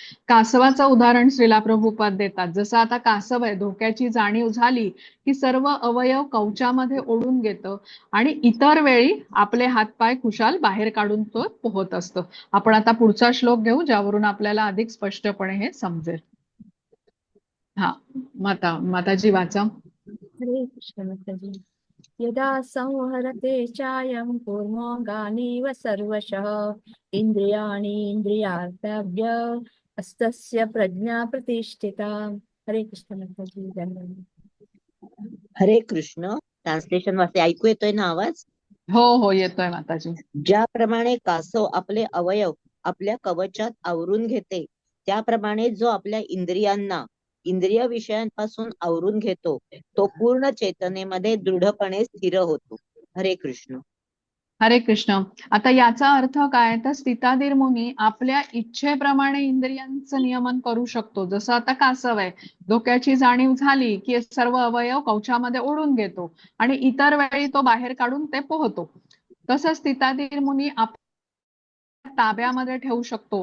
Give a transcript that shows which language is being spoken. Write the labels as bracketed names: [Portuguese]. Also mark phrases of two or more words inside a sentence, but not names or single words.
[Marathi] कासवाचं उदाहरण श्रीला प्रभुपाद देतात. जसं आता कासव आहे, धोक्याची जाणीव झाली की सर्व अवयव कवचामध्ये ओढून घेतं आणि इतर वेळी आपले हातपाय खुशाल बाहेर काढून तो पोहत असतं. आपण आता पुढचा श्लोक घेऊ ज्यावरून आपल्याला अधिक स्पष्टपणे हे समजेल. हा, माताजी वाचा. [Sanskrit] हरे कृष्ण [Marathi] माताजी. [Sanskrit] यदा संहरते चायं कूर्मोऽङ्गानीव सर्वशः इन्द्रियाणि इन्द्रियार्थाभ्य अस्तस्य प्रज्ञा प्रतिष्ठिता. हरे कृष्ण [Marathi] माताजी. धन्यवाद. [Sanskrit] हरे कृष्ण. [Marathi] ट्रान्सलेशन वाचते. ऐकू येतोय ना आवाज? हो हो, येतोय माताजी. ज्याप्रमाणे कासव आपले अवयव आपल्या कवचात आवरून घेते, त्याप्रमाणे जो आपल्या इंद्रियांना इंद्रिय विषयांपासून आवरून घेतो, तो पूर्ण चेतनेमध्ये दृढपणे स्थिर होतो. [Sanskrit] हरे कृष्ण. हरे कृष्ण. [Marathi] आता याचा अर्थ काय, तर स्थिताधीर मुनी आपल्या इच्छेप्रमाणे इंद्रियांचं नियमन करू शकतो. जसं आता कासव आहे, धोक्याची जाणीव झाली की सर्व अवयव कवचामध्ये ओढून घेतो आणि इतर वेळी तो बाहेर काढून ते पोहतो. तसं स्थिताधीर मुनी ताब्यामध्ये ठेवू शकतो.